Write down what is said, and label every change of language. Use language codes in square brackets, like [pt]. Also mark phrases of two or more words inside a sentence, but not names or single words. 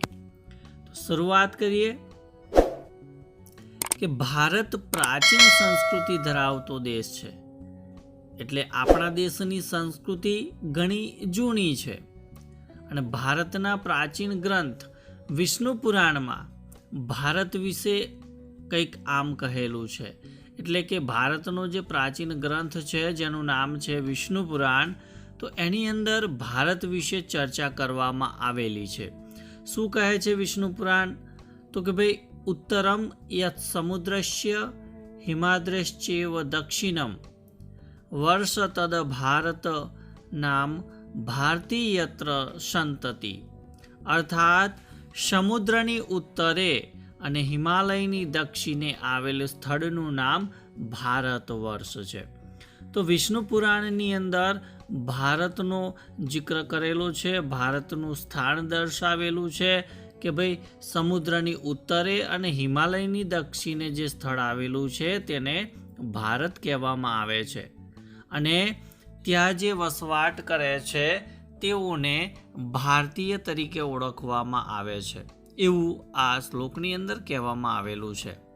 [gu] તો શરૂઆત કરીએ કે ભારત પ્રાચીન સંસ્કૃતિ ધરાવતો દેશ છે, એટલે આપણા દેશની સંસ્કૃતિ ઘણી જૂની છે અને ભારતના પ્રાચીન ગ્રંથ વિષ્ણુ પુરાણમાં ભારત વિશે કંઈક આમ કહેલું છે। એટલે કે ભારતનો જે પ્રાચીન ગ્રંથ છે જેનું નામ છે વિષ્ણુ પુરાણ, તો એની અંદર ભારત વિશે ચર્ચા કરવામાં આવેલી છે। શું કહે છે વિષ્ણુ પુરાણ? તો કે ભાઈ [sa] उत्तरम यत् समुद्रस्य हिमाद्रश्चैव दक्षिणम वर्ष तद भारत नाम भारतीयत्र संतति। [gu] अर्थात સમુદ્રની ઉત્તરે અને હિમાલયની દક્ષિણે આવેલ સ્થળનું નામ ભારત વર્ષ છે। તો વિષ્ણુ પુરાણની અંદર ભારતનો જિક્ર કરેલો છે, ભારતનું સ્થાન દર્શાવેલું છે કે ભાઈ સમુદ્રની ઉત્તરે અને હિમાલયની દક્ષિણે જે સ્થળ આવેલું છે તેને ભારત કહેવામાં આવે છે અને ત્યાં જે વસવાટ કરે છે તેઓને ભારતીય તરીકે ઓળખવામાં આવે છે, એવું આ શ્લોકની અંદર કહેવામાં આવેલું છે।